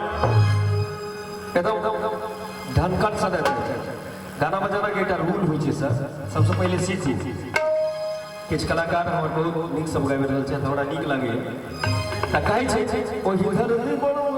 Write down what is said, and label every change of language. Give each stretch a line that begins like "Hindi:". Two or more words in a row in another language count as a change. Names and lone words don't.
Maithili: एकदम ढनकन से गाना बजाना के एकटा रूल होइ छै सर सबसे पहले सीखी किछु कलाकार हमर बहुत नीक सब गाबि रहल छै तऽ हमरा नीक लागैए तऽ कहै छै ओही धरती पर